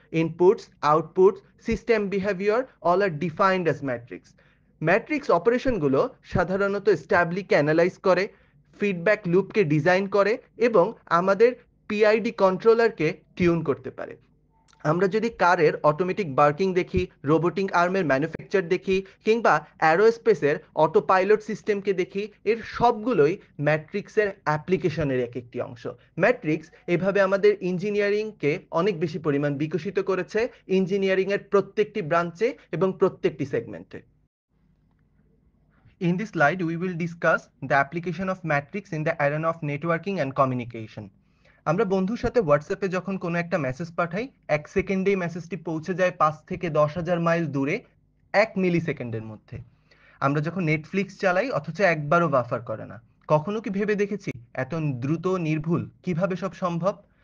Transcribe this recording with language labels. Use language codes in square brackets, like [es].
[en] Inputs, outputs, system behavior all are defined as matrix. [bn] Matrix অপারেশনগুলো সাধারণত স্ট্যাবিলিটিকে analyse করে, feedback লুপকে design করে এবং আমাদের পিআইডি কন্ট্রোলারকে টিউন করতে পারে। আমরা যদি কারের অটোমেটিক বার্কিং দেখি, রোবোটিক আর্মের ম্যানুফ্যাকচার দেখি কিংবা অ্যারোস্পেসের অটো পাইলট সিস্টেমকে দেখি, এর সবগুলোই ম্যাট্রিক্সের অ্যাপ্লিকেশনের এক একটি অংশ। ম্যাট্রিক্স এভাবে আমাদের ইঞ্জিনিয়ারিংকে অনেক বেশি পরিমাণ বিকশিত করেছে ইঞ্জিনিয়ারিংয়ের প্রত্যেকটি ব্রাঞ্চে এবং প্রত্যেকটি সেগমেন্টে। [en] In this slide, we will discuss the application of matrix in the arena of networking and communication. [bn] আমরা বন্ধুর সাথে হোয়াটসঅ্যাপে যখন কোনো একটা মেসেজ পাঠাই, 1 সেকেন্ডেই মেসেজটি পৌঁছে যায় 5 থেকে 10,000 মাইল দূরে 1 মিলি সেকেন্ডের মধ্যে। আমরা যখন নেটফ্লিক্স চালাই অথচ একবারও বাফার করে না। কখনো কি ভেবে দেখেছি এত দ্রুত নির্ভুল কিভাবে সব সম্ভব?